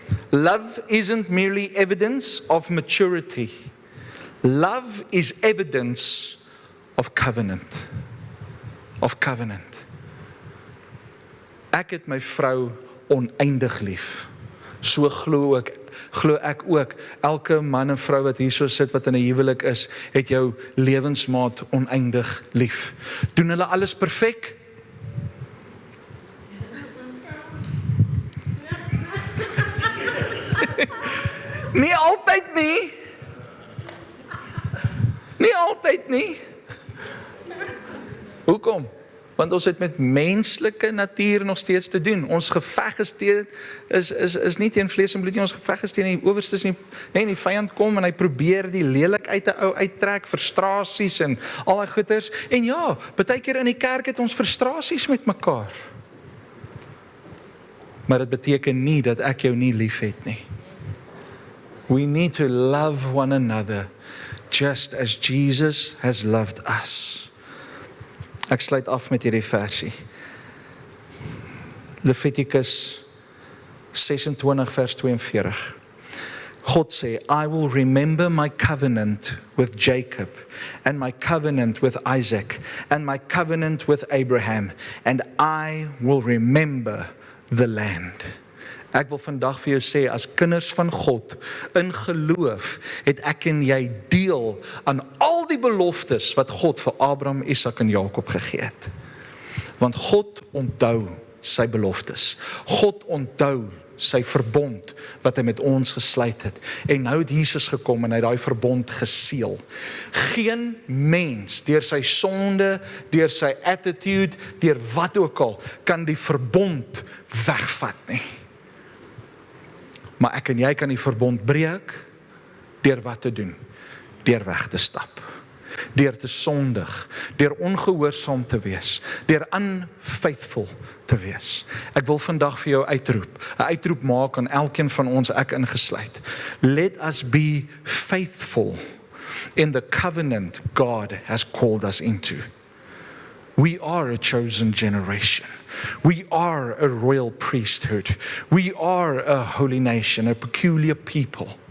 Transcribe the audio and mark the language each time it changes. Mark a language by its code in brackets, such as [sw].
[en] Love isn't merely evidence of maturity. Love is evidence of covenant. Of covenant. [af] Ek het my vrou oneindig lief. So glo ek ook, elke man en vrou wat hier so sit wat in 'n huwelik is, het jou lewensmaat oneindig lief. Doen hulle alles perfek? Nie altyd nie. Nie altyd nie. Hoekom? Want ons het met menslike natuur nog steeds te doen. Ons geveg is nie teen vlees en bloed nie, ons geveg is teen die owerstes nie. Nee, die vyand kom en hy probeer die lelik uit 'n ou uittrek, frustrasies en al daai goeters. En ja, baie keer in die kerk het ons frustrasies met mekaar. Maar dit beteken nie dat ek jou nie liefhet nie. [en] We need to love one another just as Jesus has loved us. [af] Ek sluit af met hierdie versie. Levitikus 26 vers 42. God sê, [en] I will remember my covenant with Jacob, and my covenant with Isaac, and my covenant with Abraham, and I will remember the land. [af] Ek wil vandag vir jou sê, as kinders van God, in geloof, het ek en jy deel aan al die beloftes wat God vir Abraham, Isak en Jakob gegee het. Want God onthou sy beloftes. God onthou sy verbond wat hy met ons gesluit het. En nou het Jesus gekom en hy het daai verbond geseël. Geen mens deur sy sonde, deur sy attitude, deur wat ook al, kan die verbond wegvat nie. Maar ek en jy kan die verbond breek deur wat te doen? Deur weg te stap. Deur te sondig, deur ongehoorsaam te wees, deur unfaithful te wees. Ek wil vandag vir jou 'n uitroep maak aan elkeen van ons, ek ingesluit. [en] Let us be faithful in the covenant God has called us into. We are a chosen generation. We are a royal priesthood. We are a holy nation, a peculiar people.